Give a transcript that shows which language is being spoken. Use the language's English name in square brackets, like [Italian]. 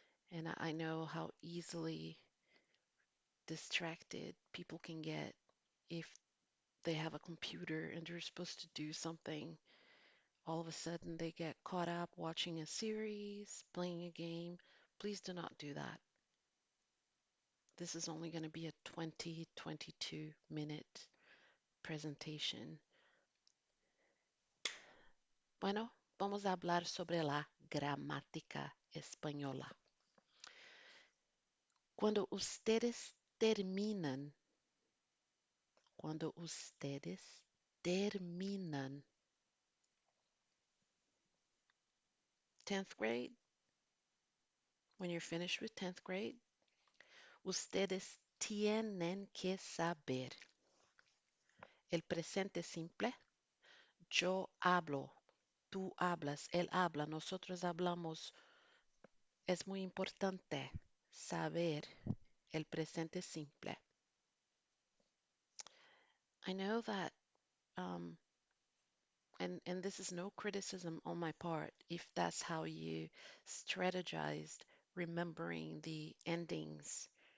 [English] And I know how easily distracted people can get if they have a computer and they're supposed to do something. All of a sudden, they get caught up watching a series, playing a game. Please do not do that. This is only going to be a 22-minute presentation. [Spanish] Bueno, vamos a hablar sobre la gramática española. Cuando ustedes terminan, cuando ustedes terminan 10th grade, [English] when you're finished with 10th grade, [Spanish] ustedes tienen que saber el presente simple. Yo hablo, tú hablas, él habla, nosotros hablamos. Es muy importante saber el presente simple. [English] I know that, um, and this is no criticism on my part, if that's how you strategized remembering the endings.